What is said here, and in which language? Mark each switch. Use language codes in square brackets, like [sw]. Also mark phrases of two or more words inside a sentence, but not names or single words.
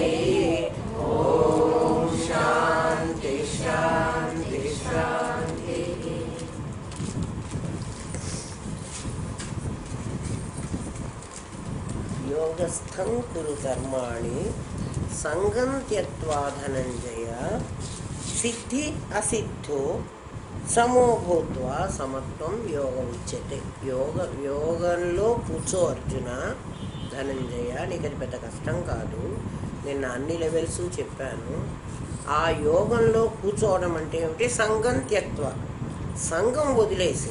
[sa] ॐ शान्ति शान्ति शान्तिः। योगस्थं कुरु कर्माणि संगं त्यक्त्वा धनंजय सिद्धि असिद्धो సమో భూత్వా సమత్వం యోగం ఉచ్యతే. [te] యోగంలో కూర్చో అర్జున ధనంజయ, నీకు అది పెద్ద కష్టం కాదు. నేను అన్ని లెవెల్స్ చెప్పాను. ఆ యోగంలో కూర్చోవడం అంటే ఏమిటి? [sa] సంగం త్యక్త్వ, [te] సంగం వదిలేసి.